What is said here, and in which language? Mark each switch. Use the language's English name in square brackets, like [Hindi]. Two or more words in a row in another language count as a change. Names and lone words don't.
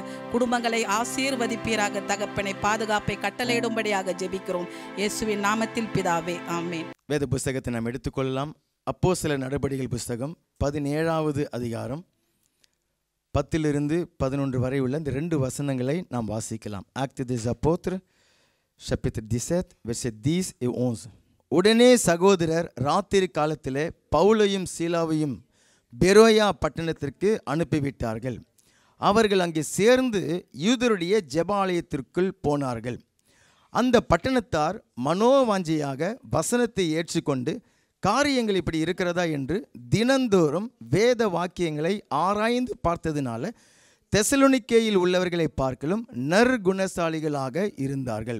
[Tamil] குடும்பங்களை ஆசீர்வதிப்பீராக தகப்பனே. பாதுகாப்பை கட்டளையிடும்படியாக ஜெபிக்கிறோம் இயேசுவின் நாமத்தில் பிதாவே. ஆமென். வேத புஸ்தகத்தை நாம் எடுத்துக்கொள்ளலாம். அப்போஸ்தலர் நடபடிகள் புஸ்தகம் 17வது அதிகாரம் 10 வரை உள்ள இந்த 2 வசனங்களை நாம் வாசிக்கலாம். [French] Actes des Apôtres chapitre 17 verset 10 et 11. [Tamil] உடனே சகோதரர் ராத்திரி காலத்திலே பவுலையும் சீலாவையும் பெரோயா பட்டணத்திற்கு அனுப்பிவிட்டார்கள். அவர்கள் அங்கே சேர்ந்து யூதருடைய ஜெபாலயத்திற்குள் போனார்கள். அந்த பட்டணத்தார் மனோவாஞ்சையாக வசனத்தை ஏற்றுக்கொண்டு காரியங்கள் இப்படி இருக்கிறதா என்று தினந்தோறும் வேத வாக்கியங்களை ஆராய்ந்து பார்த்ததினால தெசலோனிக்கேயில் உள்ளவர்களை பார்க்கலும் நற்குணசாலிகளாக இருந்தார்கள்.